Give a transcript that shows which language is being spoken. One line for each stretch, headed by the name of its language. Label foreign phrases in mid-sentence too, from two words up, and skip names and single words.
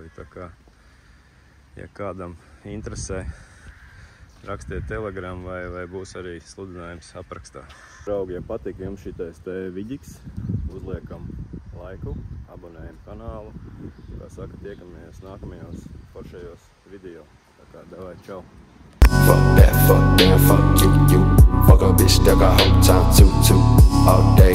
Latvian: Tā kā, ja kādam interesē, rakstiet telegramu vai būs arī sludinājums aprakstā. Draugi, ja patīk jums šitais te vidiks, uzliekam laiku, abonējam kanālu. Kā saka, tiekamies nākamajos foršajos video. Tā kā davai, čau!
English: Fuck that, fuck them, fuck you. Fuck a bitch that got whole time too. All day.